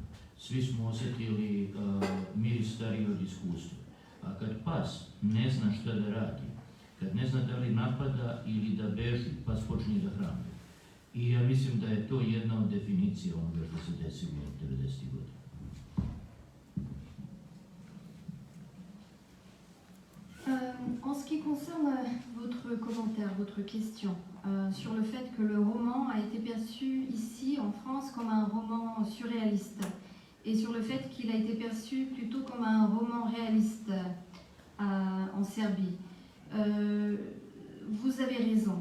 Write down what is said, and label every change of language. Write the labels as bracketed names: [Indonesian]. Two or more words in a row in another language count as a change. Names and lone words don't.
[Serbian] Svi smo osjetili miris stariji od iskustva. A kad pas ne zna šta da radi, kad ne zna da li napada ili da beži, pas počne da hrani. I ja mislim da je to jedna od definicija onoga što se desilo od 90. godina. [French] En ce qui concerne votre commentaire, votre question sur le fait que le roman a été perçu ici en France comme un roman surréaliste et sur le fait qu'il a été perçu plutôt comme un roman réaliste en Serbie, vous avez raison.